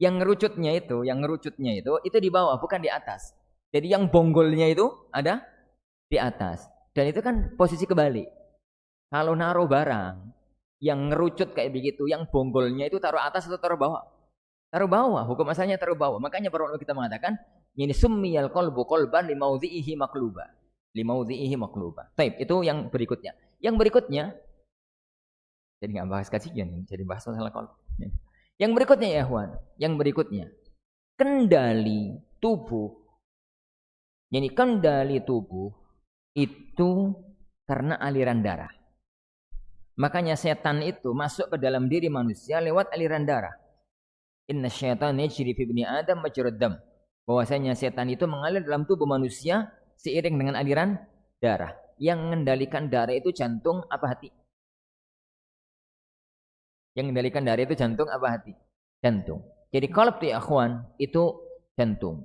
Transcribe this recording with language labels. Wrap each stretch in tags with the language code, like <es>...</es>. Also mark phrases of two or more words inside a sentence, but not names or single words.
<id>Yang ngerucutnya itu di bawah, bukan di atas. Jadi yang bonggolnya itu ada di atas. Dan itu kan posisi kebalik. Kalau naruh barang yang ngerucut kayak begitu, yang bonggolnya itu taruh atas atau taruh bawah? Taruh bawah. Hukum asalnya taruh bawah. Makanya para ulama kita mengatakan, ini</id> <ar>سمي القلب قلبا لموضعه مقلوبا. لموضعه مقلوبا.</ar> <id>Baik, itu yang berikutnya. Yang berikutnya, jadi nggak bahas kajian, jadi bahas masalah qalb. Yang berikutnya</id> <ar>يا إخوان,</ar> <id>yang berikutnya kendali tubuh. Jadi kendali tubuh itu karena aliran darah. Makanya setan itu masuk ke dalam diri manusia lewat aliran darah.</id> <ar>إن الشيطان يجري في ابن آدم مجرى الدم.</ar> <id>Bahwasanya setan itu mengalir dalam tubuh manusia seiring dengan aliran darah. Yang mengendalikan darah itu jantung apa hati? Yang mengendalikan darah itu jantung apa hati? Jantung. Jadi qalb</id> <ar>يا أخوان</ar> <id>itu jantung.</id>